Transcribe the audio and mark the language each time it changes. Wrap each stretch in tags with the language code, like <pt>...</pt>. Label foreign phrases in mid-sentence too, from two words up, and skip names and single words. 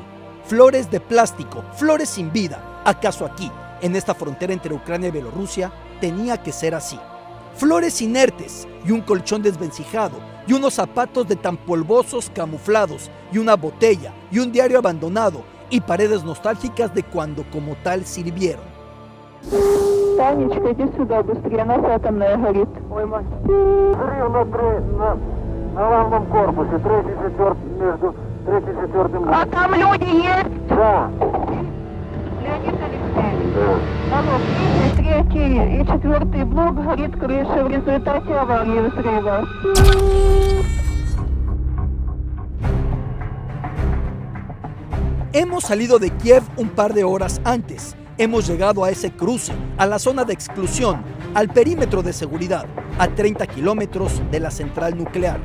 <es>Flores de plástico, flores sin vida. ¿Acaso aquí, en esta frontera entre Ucrania y Bielorrusia, tenía que ser así? Flores inertes y un colchón desvencijado y unos zapatos de tan polvosos camuflados y una botella y un diario abandonado y paredes nostálgicas de cuando como tal sirvieron.</es> <ru>Танечка, иди сюда быстрее, у нас атомная горит. Ой, мать. Взрыв на главном корпусе, между третьим и четвертым. А там люди есть? Да. Леонид Алексеевич. Алло, третий и четвертый блок горит крыша в результате аварии взрыва.</ru> <es>Hemos salido de Kiev un par de horas antes. Hemos llegado a ese cruce, a la zona de exclusión, al perímetro de seguridad, a 30 kilómetros de la central nuclear.</es>